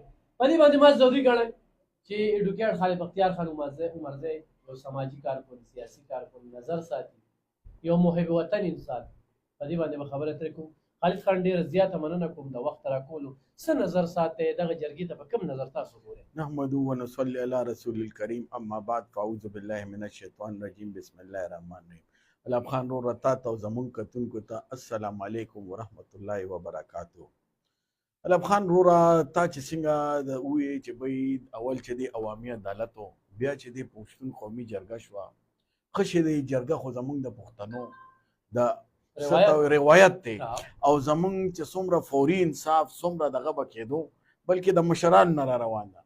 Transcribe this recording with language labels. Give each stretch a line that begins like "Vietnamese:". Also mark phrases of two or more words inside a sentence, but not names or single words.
Pashto: په دې باندې ما ضروري ګڼم چې ایډوکیټ خالد بختیار خان عمرزی یو سماجي کارکن، سیاسي کارکن، نظر ساتي، یو محب وطن انسان. په دې باندې به خبرې اترې کوم. خالد خان ډېره زیاته مننه کوم د وخت راکولو. څه نظر ساتئ دغه جرګې ته په کوم نظر تاسو ګورئ؟
Arabic: نحمده ونصلي علی رسول الکریم اما بعد فاعوذ بالله من الشیطان الرجیم بسم الله الرحمن الرحیم.
Pashto: علم خان رو رتا ته زمون کتونکو ته
Arabic: السلام علیکم ورحمت الله وبرکاتہ.
Pashto: علم خان رو را تا چې څنګه د وی چې بې اول چې دی عوامي عدالت بیا چې دی پښتون قومي جرګه شوه. ښه چې دی جرګه خو زمونږ د پښتنو د روایت دی او زمونږ چې څومره فوري انصاف څومره دغه به کېدو بلکې د مشرانو نه را روان ده.